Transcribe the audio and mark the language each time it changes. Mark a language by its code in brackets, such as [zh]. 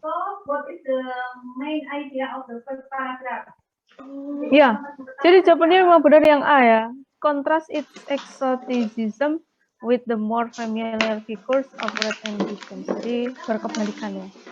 [en] So, what is the main idea of the first paragraph? [id] Ya, jadi jawabannya memang benar yang A ya. [en] Contrast its exoticism with the more familiar figures of red and pigeons. [id] Jadi berkebalikan ya.